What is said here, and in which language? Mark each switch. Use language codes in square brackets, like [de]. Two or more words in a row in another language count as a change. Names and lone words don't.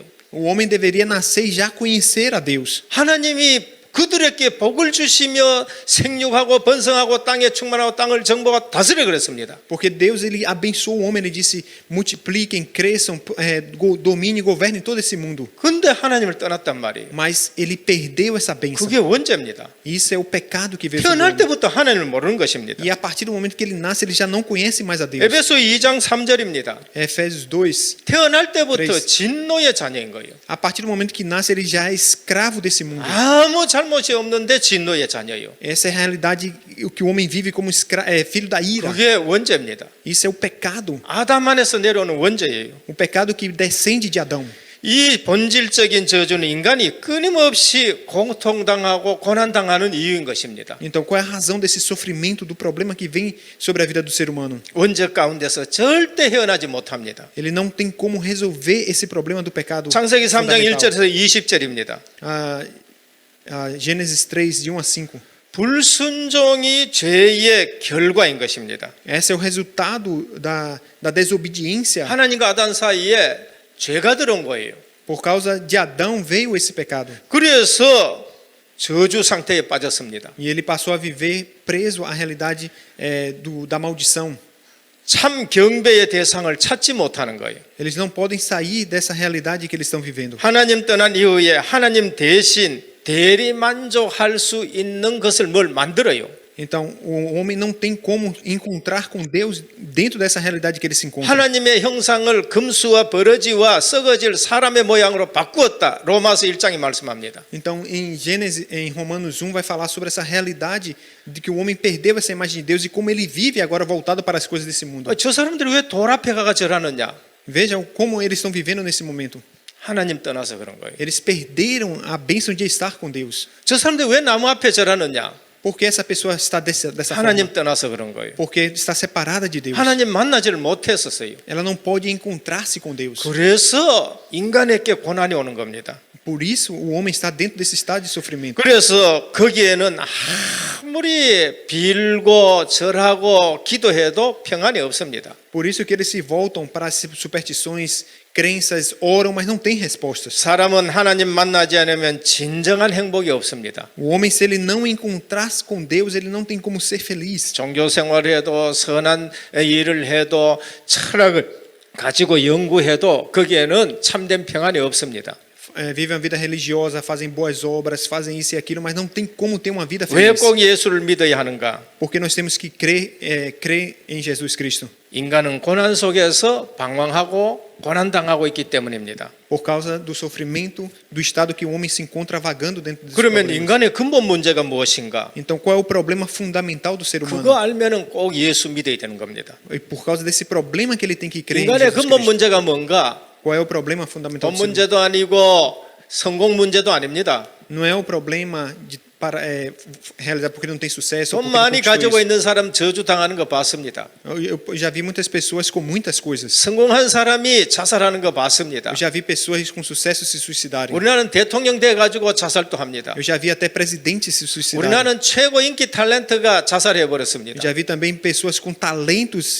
[pt] O homem deveria nascer e já conhecer a Deus. [ko] 하나님이 그들에게 복을 주시며 생육하고 번성하고 땅에 충만하고 땅을 정복하고 다스려 그랬습니다. [pt] Porque Deus ele abençoou o homem, ele disse: multipliquem, cresçam, dominem e governem todo esse mundo. [ko] 근데 하나님을 떠났단 말이에요. [pt] Mas ele perdeu essa bênção. [ko] 그게 원죄입니다. [pt] Isso é o pecado que veio sobre o [ko] 태어날 [pt] homem. [ko] 때부터 하나님을 모르는 것입니다. [pt] E a partir do momento que ele nasce, ele já não conhece mais a Deus. [ko] 에베소 2장 3절입니다. [pt] Efésios 2. [ko] 태어날 때부터 그레이스. 진노의 자녀인 거예요. [pt] A partir do momento que nasce, ele já é escravo desse mundo. [ko] 아무 잘못이 없는데 진노의 자녀예요. [pt] Essa é a realidade que o homem vive como filho da ira. [ko] 그게 원죄입니다. [pt] Isso é o pecado. [ko] 아담 안에서 내려오는 원죄예요. [pt] O pecado que descende de Adão. [ko] 이 본질적인 저주는 인간이 끊임없이 고통당하고 고난당하는 이유인 것입니다. [pt] Então, qual é a razão desse sofrimento, do problema que vem sobre a vida do ser humano? [ko] 원죄 가운데서 절대 헤어나지 못합니다. [pt] Ele não tem como resolver esse problema do pecado. [ko] 창세기 3장 [pt] fundamental. [ko] 1절에서 20절입니다. [pt] Gênesis 3, de 1 a 5. [ko] 불순종이 죄의 결과인 것입니다. [pt] Esse é o resultado da desobediência. [ko] 하나님과 아담 사이에 죄가 들어온 거예요. [pt] Por causa de Adão veio esse pecado. [ko] 그래서 저주 상태에 빠졌습니다. [pt] E ele passou a viver preso à realidade da maldição. [ko] 참 경배의 대상을 찾지 못하는 거예요. [pt] Eles não podem sair dessa realidade que eles estão vivendo. [ko] 하나님 떠난 이후에 하나님 대신 대리 만족할 수 있는 것을 뭘 만들어요. [pt] Então, o homem não tem como encontrar com Deus dentro dessa realidade que ele se encontra. [ko] 하나님의 형상을 금수와 버러지와 썩어질 사람의 모양으로 바꾸었다. 로마서 1장이 말씀합니다. [pt] Então, em Romanos 1 vai falar sobre essa realidade de que o homem perdeu essa imagem de Deus e como ele vive agora voltado para as coisas desse mundo. [ko] 저 사람들이 왜 돌 앞에 가가 절하느냐? [pt] Vejam como eles estão vivendo nesse momento. [ko] 하나님 떠나서 그런 거예요. [pt] Eles perderam a bênção de estar com Deus. [ko] 저 사람들이 왜 나무 앞에 절하느냐? [pt] Por que essa pessoa está dessa [ko] 하나님 [pt] forma? [ko] 떠나서 그런 거예요. [pt] Porque está separada de Deus. [ko] 하나님 만나지를 못했었어요. [pt] Ela não pode encontrar-se com Deus. [ko] 그래서 인간에게 고난이 오는 겁니다. [pt] Por isso, o homem está dentro desse estado de sofrimento. [ko] 그래서 거기에는 아무리 빌고 절하고 기도해도 평안이 없습니다. [pt] Por isso que eles se voltam para as superstições, crenças, oram, mas não têm respostas. [ko] 사람은 하나님 만나지 않으면 진정한 행복이 없습니다. [pt] O homem, se ele não encontrasse com Deus, ele não tem como ser feliz. [ko] 종교 생활을 해도 선한 일을 해도 철학을 가지고 연구해도 거기에는 참된 평안이 없습니다. [pt] Vivem a vida religiosa, fazem boas obras, fazem isso e aquilo, mas não tem como ter uma vida [ko] 왜 [pt] feliz. [ko] 꼭 예수를 믿어야 하는가? [pt] Porque nós temos que crer em Jesus Cristo. [ko] 인간은 고난 속에서 방황하고 고난당하고 있기 때문입니다. [pt] Por causa do sofrimento, do estado que o homem se encontra vagando dentro desse [ko] 그러면 [pt] problema. [ko] 인간의 근본 문제가 무엇인가? [pt] Então, qual é o problema fundamental do ser humano? [ko] 그거 알면은 꼭 예수 믿어야 되는 겁니다. [pt] E por causa desse problema que ele tem que crer em [ko] 인간의 [pt] Jesus [ko] 근본 [pt] Cristo. [ko] 문제가 뭔가? [pt] Qual é o problema fundamental [ko] 돈 [pt] do ser humano? [ko] 문제도 아니고 성공 문제도 아닙니다. [pt] Não é o problema de realizar porque não tem sucesso. Ou [ko] 돈 [pt] porque não [ko] 많이 [pt] conquistou [ko] 가지고 [pt] isso. [ko] 있는 사람 저주당하는 거 봤습니다. [pt] Eu já vi muitas pessoas com muitas coisas. [ko] 성공한 사람이 자살하는 거 봤습니다. [pt] Eu já vi pessoas com sucesso se suicidarem. [ko] 우리나라는 대통령 돼 가지고 자살도 합니다. [pt] Eu já vi até presidentes se suicidarem. [ko] 우리나라는 최고 인기 탤런트가 자살해 [pt] Eu [ko] 버렸습니다. [pt] já vi também pessoas com talentos se